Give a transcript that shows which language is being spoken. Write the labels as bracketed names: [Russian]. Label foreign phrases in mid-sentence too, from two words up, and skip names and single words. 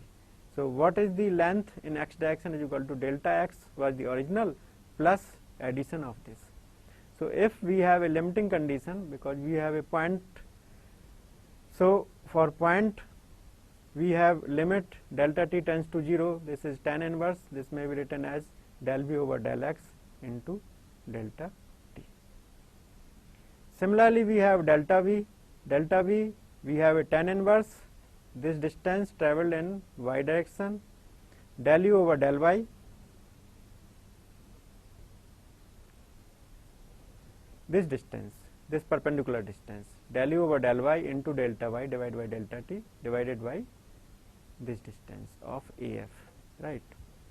[English] So what is the length in x direction is equal to delta x was the original plus addition of this. So if we have a limiting condition, because we have a point, so for point we have limit delta t tends to 0, this is tan inverse, this may be written as del v over del x into delta t. Similarly we have delta v. Delta v, we have a tan inverse, this distance travelled in y direction, del u over del y, this distance, this perpendicular distance, del u over del y into delta y divided by delta t divided by this distance of AF, right.